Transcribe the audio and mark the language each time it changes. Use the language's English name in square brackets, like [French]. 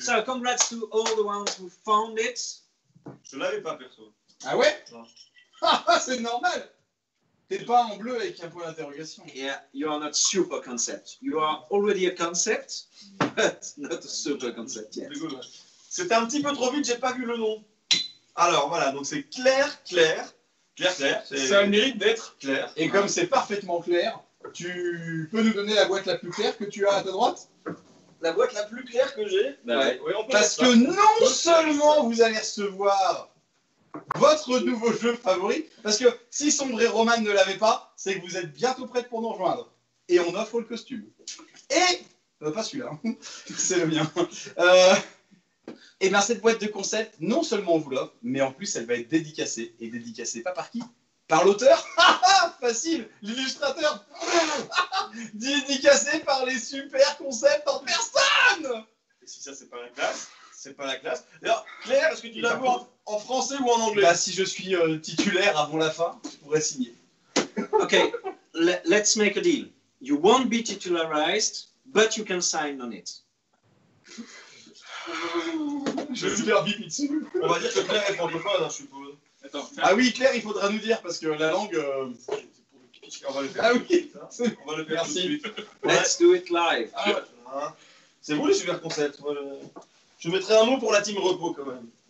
[English] So congrats to all the ones who found it. [French] Je l'avais pas perso. Ah ouais? Non. Ah, c'est normal. T'es pas en bleu avec un point d'interrogation. [English] Yeah, you are not super concept. You are already a concept, but not a super concept yet. [French] C'était un petit peu trop vite, j'ai pas vu le nom. Alors voilà, donc c'est Claire. Ça a le mérite d'être. Claire. Et comme c'est parfaitement clair, tu peux nous donner la boîte la plus claire que tu as à ta droite? La boîte la plus claire que j'ai. Bah ouais. Oui, on peut Parce faire que ça. non seulement vous allez recevoir votre nouveau jeu favori, parce que si Sombre et Roman ne l'avaient pas, c'est que vous êtes bientôt prêtes pour nous rejoindre. Et on offre le costume. Et, pas celui-là, hein. C'est le mien. Et bien cette boîte de concept, non seulement on vous l'offre, mais en plus elle va être dédicacée. Et dédicacée pas par qui? Par l'auteur. Facile. L'illustrateur. Dédicacée par les super concepts en personne. Et si ça, c'est pas la classe, c'est pas la classe. D'ailleurs, Claire, est-ce que tu l'as vu en français ou en anglais? Bah, si je suis titulaire avant la fin, je pourrais signer. [English] Okay, let's make a deal. You won't be titularized, but you can sign on it. [French] Je vais faire pipi dessus. On va dire que Claire est francophone, hein, je suppose. Attends. Ah oui, Claire, il faudra nous dire parce que la langue. On va le faire. Ah oui. On va le faire tout de Merci. suite. [English] Let's do it live. [French] Ah, ouais. Hein. C'est vous les super concepts. Moi, je mettrai un mot pour la team repos quand même.